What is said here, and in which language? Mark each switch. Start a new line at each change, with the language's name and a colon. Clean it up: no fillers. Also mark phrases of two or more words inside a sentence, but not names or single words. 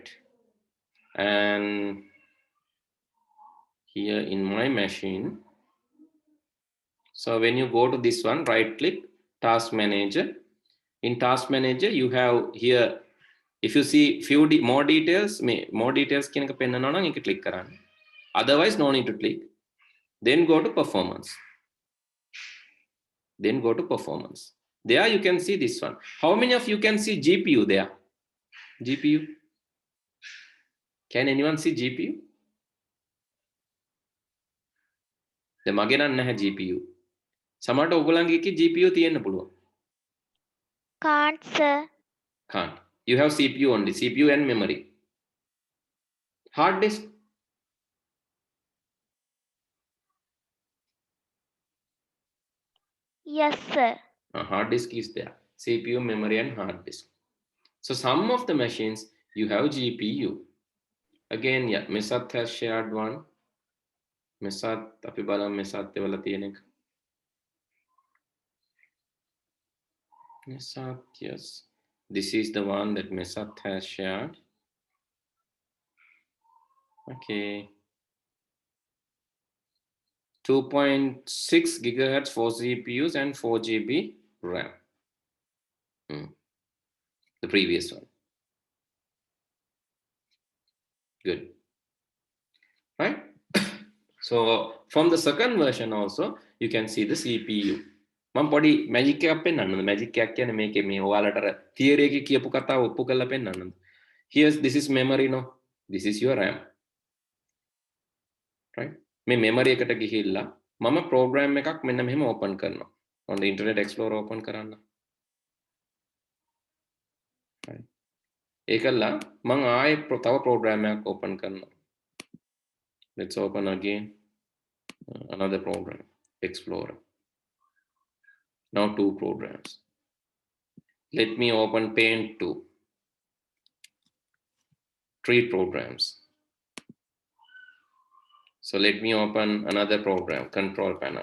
English: And here in my machine, so when you go to this one, right click, task manager. In task manager, you have here, if you see more details
Sinhala: කියන එක පෙන්නනවා නම් ඒක click කරන්න.
English: Otherwise, no need to click. Then go to performance. Then go to performance. There you can see this one. How many of you can see GPU there? GPU? Can anyone see GPU?
Sinhala: The මගේ නම් නැහැ GPU. සමහරට ඔයගොල්ලන්ගේ එකේ GPU තියෙන්න පුළුවන්.
English: Can't sir. Can't. You have CPU only, CPU and memory. Hard disk. Yes sir. Hard disk is there. CPU, memory and hard disk. So some of the machines you have GPU. Again, yeah, Mesat has shared one. Mesat,
Sinhala: අපි බලමු Mesat එවල තියෙන එක.
English: Mesat, yes. This is the one that Mesat has shared. Okay. 2.6 gigahertz 4 CPUs and 4 GB RAM. The previous one. Good. right? So from the second version also, you can see the CPU.
Sinhala: මම පොඩි මැජික් එකක් පෙන්නන්නද? මැජික් එකක් කියන්නේ මේකේ මේ ඔයාලට තියරි එකේ කියපු කතාව ඔප්පු කරලා පෙන්නන්නද?
English: Here's this is memory no. This is your RAM. Right?
Sinhala: මේ memory එකට ගිහිල්ලා මම program එකක් මෙන්න මෙහෙම open කරනවා.
English: on the Internet Explorer open කරන්න. Right.
Sinhala: ඒකලා මම ආයේ තව program එකක් open කරනවා.
English: Let's open again another program, Explorer. Now 2 programs. Let me open Paint 2. 3 programs. So let me open another program, Control Panel.